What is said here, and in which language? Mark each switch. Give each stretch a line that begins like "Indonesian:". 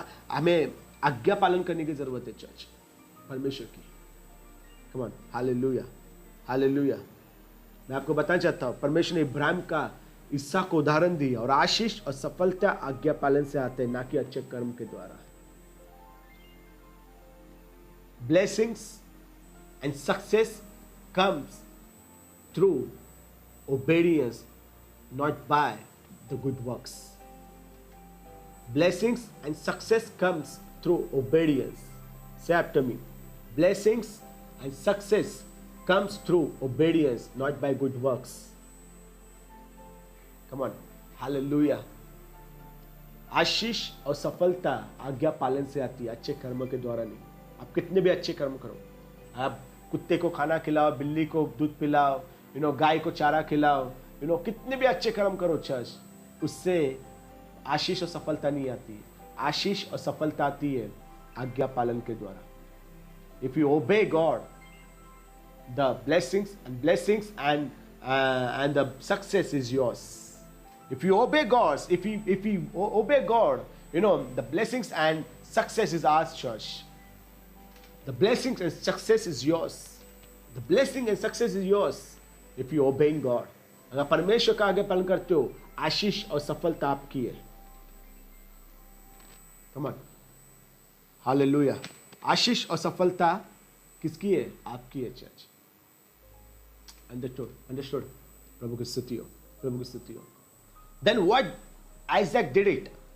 Hindi: हमें आज्ञा पालन करने की जरूरत है चर्च, परमेश्वर की।
English: come on,
Hindi: hallelujah, hallelujah. मैं आपको बताना चाहता हूं, परमेश्वर ने इब्राहिम का, इसहाक को उदाहरण दिया, और आशीष और सफलता आज्ञा पालन से आते हैं, ना कि अच्छे कर्म के द्वारा।
English: Blessings and success comes through obedience, not by the good works. Blessings and success comes through obedience. Say after me. Blessings and success comes through obedience, not by good works. Come on. Hallelujah.
Hindi: आशीष और सफलता आज्ञा पालन से आती है, अच्छे कर्मों के द्वारा नहीं। आप कितने भी अच्छे कर्म करो, आप कुत्ते को खाना खिलाओ, बिल्ली को दूध पिलाओ, गाय को चारा खिलाओ, कितने भी अच्छे कर्म करो चर्च, उससे आशीष और सफलता नहीं आती। आशीष और सफलता आती है आज्ञा पालन के द्वारा।
English: If you obey God, the blessings and the success is yours. If you obey God, if you obey God, the blessings and success is ours, church. The blessings and success is yours. The blessing and success is yours if you obeying God.
Hindi: अगर परमेश्वर का आगे पालन करते हो, आशीष और सफलता आपकी है।
English: Come on. Hallelujah.
Hindi: आशीष और सफलता किसकी है? आपकी है चर्च।
English: Understood.
Hindi: प्रभु की स्तुति हो।
English: Then what Isaac did it?